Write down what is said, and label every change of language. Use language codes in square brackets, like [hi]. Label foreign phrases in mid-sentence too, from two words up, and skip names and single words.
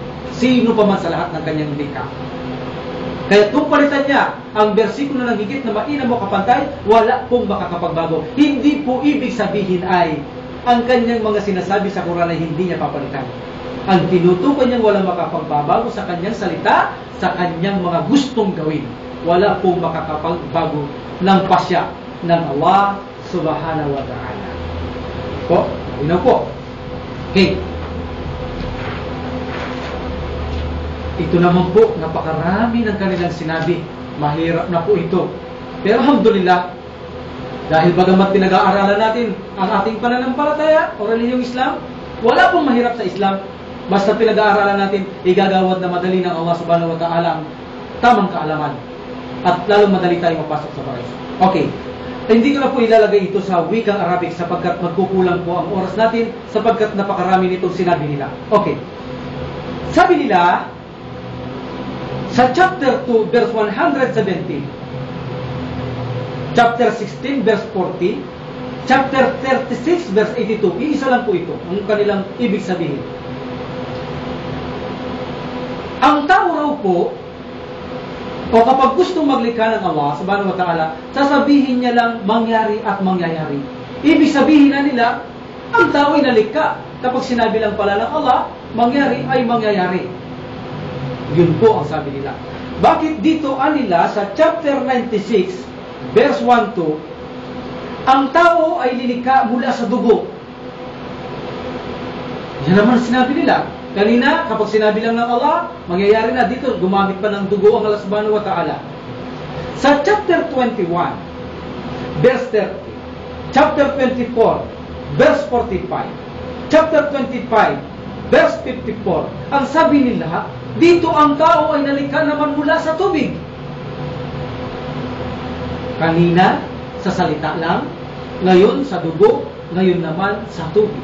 [tl] Sino pa man sa lahat ng kanyang likha. Kaya kung palitan niya ang bersikulo ng higit na mainam o kapantay, wala pong makakapagbago. Hindi po ibig sabihin ay ang kanyang mga sinasabi sa Quran ay hindi niya papalitan. Ang tinutukoy niyang walang makakapagbago sa kanyang salita, sa kanyang mga gustong gawin. Wala pong makakapagbago ng pasya ng Allah [ar] سبحانه وتعالى. [tl] Po, yun po. Okay. Ito naman po, napakarami ng kanilang sinabi. Mahirap na po ito. Pero alhamdulillah, dahil bagamat pinag-aaralan natin ang ating pananampalataya o relihiyong Islam, wala pong mahirap sa Islam. Basta pinag-aaralan natin, igagawad na madali ng Allah [ar] سبحانه وتعالى [tl] ang tamang kaalaman. At lalong madali tayong mapasok sa paraiso. Okay. Hindi ko na po ilalagay ito sa wikang Arabic sapagkat magkukulang po ang oras natin sapagkat napakarami nitong sinabi nila. Okay. Sabi nila, sa chapter 2, verse 117, chapter 16, verse 40, chapter 36, verse 82, iisa lang po ito, ang kanilang ibig sabihin. Ang tao raw po, o kapag gustong maglikha ng Allah, [ar] سبحانه وتعالى, [tl] sasabihin niya lang mangyari at mangyayari. Ibig sabihin na nila, ang tao ay nalikha. Kapag sinabi lang pala ng Allah, mangyari ay mangyayari. Yun po ang sabi nila. Bakit dito anila sa chapter 96, verse 1-2, ang tao ay lilikha mula sa dugo. Yan naman sinabi nila. Kanina, kapag sinabi lang ng Allah, mangyayari na dito, gumamit pa ng dugo ang Allah [ar] سبحانه وتعالى. [tl] Sa chapter 21, verse 30, chapter 24, verse 45, chapter 25, verse 54, ang sabi nila, dito ang tao ay nalikha naman mula sa tubig. Kanina, sa salita lang, ngayon sa dugo, ngayon naman sa tubig.